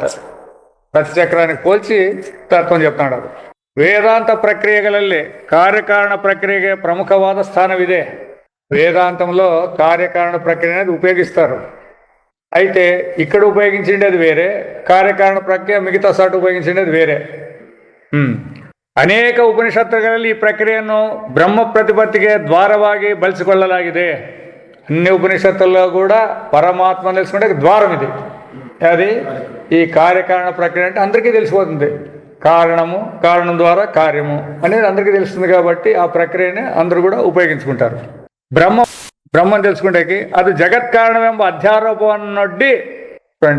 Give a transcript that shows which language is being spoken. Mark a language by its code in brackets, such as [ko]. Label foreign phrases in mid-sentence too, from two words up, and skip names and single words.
[te] రథచక్రానికి పోల్చి తత్వం చెప్తున్నాడు. [kn] ವೇದಾಂತ ಪ್ರಕ್ರಿಯೆಗಳಲ್ಲಿ ಕಾರ್ಯಕಾರಣ ಪ್ರಕ್ರಿಯೆಗೆ ಪ್ರಮುಖವಾದ ಸ್ಥಾನವಿದೆ. [te] వేదాంతంలో కార్యకారణ ప్రక్రియ అనేది ఉపయోగిస్తారు. అయితే ఇక్కడ ఉపయోగించిండేది వేరే, కార్యకారణ ప్రక్రియ మిగతా సాటు ఉపయోగించిండేది వేరే. [kn] ಅನೇಕ ಉಪನಿಷತ್ತುಗಳಲ್ಲಿ ಈ ಪ್ರಕ್ರಿಯೆಯನ್ನು ಬ್ರಹ್ಮ ಪ್ರತಿಪತ್ತಿಗೆ ದ್ವಾರವಾಗಿ ಬಳಸಿಕೊಳ್ಳಲಾಗಿದೆ. [te] అన్ని ఉపనిషత్తుల్లో కూడా పరమాత్మ తెలుసుకుంటే ద్వారం ఇది. అది ఈ కార్యకారణ ప్రక్రియ అంటే అందరికీ తెలిసిపోతుంది. కారణము, కారణం ద్వారా కార్యము అనేది అందరికీ తెలుస్తుంది. కాబట్టి ఆ ప్రక్రియని అందరూ కూడా ఉపయోగించుకుంటారు. బ్రహ్మను తెలుసుకుంటేకి అది జగత్ కారణమేమో అధ్యారోపణొడ్డి చూడండి.